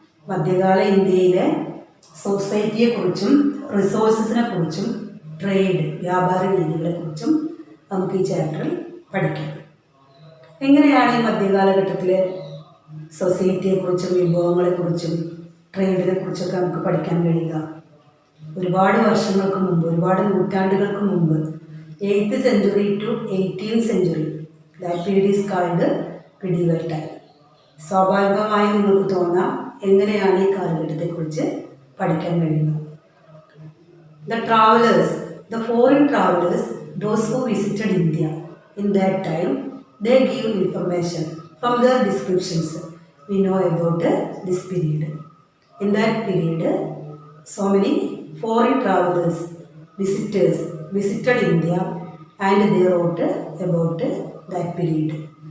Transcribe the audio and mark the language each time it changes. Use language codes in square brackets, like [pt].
[ml] മധ്യകാല ഇന്ത്യയിലെ സൊസൈറ്റിയെക്കുറിച്ചും റിസോഴ്സസിനെ കുറിച്ചും ട്രേഡ് വ്യാപാര രീതികളെക്കുറിച്ചും നമുക്ക് ഈ ചാപ്റ്ററിൽ പഠിക്കാം. എങ്ങനെയാണ് ഈ മധ്യകാലഘട്ടത്തിലെ സൊസൈറ്റിയെക്കുറിച്ചും വിഭവങ്ങളെക്കുറിച്ചും ട്രേഡിനെ കുറിച്ചൊക്കെ നമുക്ക് പഠിക്കാൻ കഴിയുക? ഒരുപാട് വർഷങ്ങൾക്ക് മുമ്പ്, ഒരുപാട് നൂറ്റാണ്ടുകൾക്ക് മുമ്പ്, [en] 8th century to 18th century, that period is called medieval time. [ml] സ്വാഭാവികമായി നിങ്ങൾക്ക് തോന്നാം എങ്ങനെയാണ് ഈ കാലഘട്ടത്തെക്കുറിച്ച് പഠിക്കാൻ കഴിയുന്നത്. [en] The travelers, the foreign travelers, those who visited India in that time, they give information from their descriptions. We know about this period. In that period, so many foreign travelers, visitors visited India and they wrote about that period.